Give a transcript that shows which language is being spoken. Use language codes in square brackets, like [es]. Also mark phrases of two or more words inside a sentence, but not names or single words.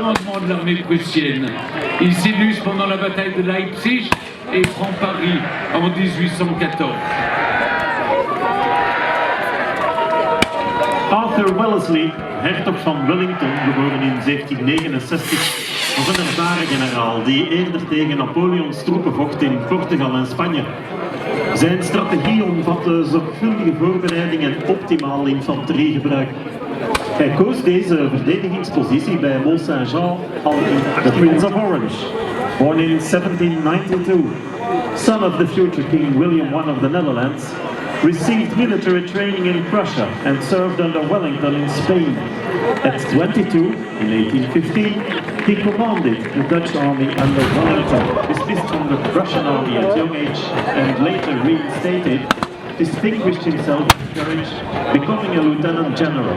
[fr] commandement de l'armée prussienne. Il s'illustre pendant la bataille de Leipzig et prend Paris en 1814. [nl] Arthur Wellesley, hertog van Wellington, geboren in 1769, was een ervaren generaal die eerder tegen Napoleons troepen vocht in Portugal en Spanje. Zijn strategie omvatte zorgvuldige voorbereiding en optimaal infanteriegebruik. Hij koos deze verdedigingspositie bij Mont Saint-Jean al in [en] The Prince of Orange, born in 1792, son of the future King William I of the Netherlands, received military training in Prussia and served under Wellington in Spain. At 22, in 1815, he commanded the Dutch army under Wellington, dismissed from the Prussian army at young age and later reinstated, distinguished himself with courage, becoming a lieutenant general.